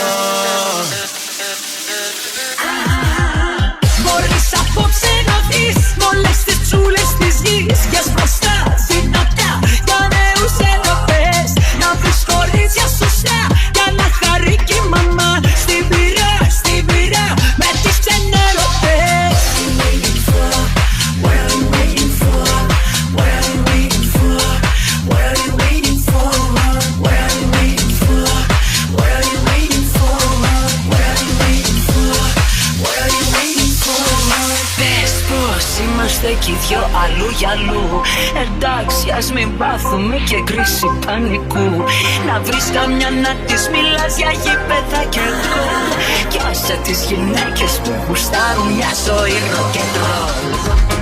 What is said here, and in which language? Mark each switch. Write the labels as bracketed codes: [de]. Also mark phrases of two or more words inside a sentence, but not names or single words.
[el] Μπορείς απόψε να δεις όλες τις τσούλες της γης. Γιας μπροστά, δυνατά, για νέους Ευρωπαίες. Να βρεις κορίτσια σωστά, για να χαρεί και η μαμά. Στην πυρά, στην πυρά, με τις ξενέρωτες. [en] What are you waiting for? What are you waiting for? What are you waiting for? What are you waiting for? What are you waiting for? What are you waiting for? What are you waiting for? [el] Πες πως είμαστε κι οι δυο αλλού για αλλού. Εντάξει, ας μην πάθουμε και κρίση πανικού. Να βρεις καμιά να της μιλάς για γήπεδα και γκολ. Κι άσε τις γυναίκες που γουστάρουν μια ζωή [en] rock and roll.